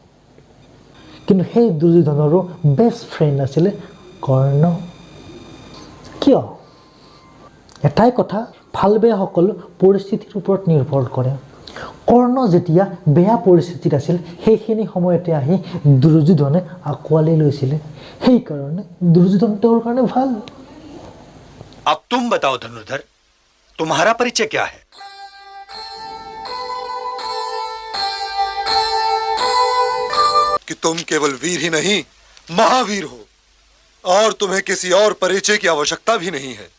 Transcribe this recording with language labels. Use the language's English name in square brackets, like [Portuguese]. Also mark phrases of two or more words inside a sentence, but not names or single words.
[Assamese] কিন্তু সেই দুৰ্যোধনৰো [English] best friend [Assamese] আছিলে কৰ্ণ। কিয়? এটাই কথা, ভাল বেয়া সকলো পৰিস্থিতিৰ ওপৰত নিৰ্ভৰ কৰে। কৰ্ণ যেতিয়া বেয়া পৰিস্থিতিত আছিল, সেইখিনি সময়তে আহি দুৰ্যোধনে আঁকোৱালি লৈছিলে। সেইকাৰণে দুৰ্যোধন তেওঁৰ কাৰণে ভাল। [Hindi] अब तुम बताओ धनुर्धर, तुम्हारा परिचय क्या है? कि तुम केवल वीर ही नहीं, महावीर हो, और तुम्हें किसी और परिचय की आवश्यकता भी नहीं है।